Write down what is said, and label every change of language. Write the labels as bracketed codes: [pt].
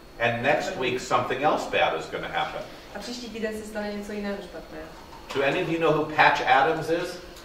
[en] And next week something else bad is going to happen. [cs] A příští týden se stane něco jiného špatného. [en] Do any of you know who Patch Adams is?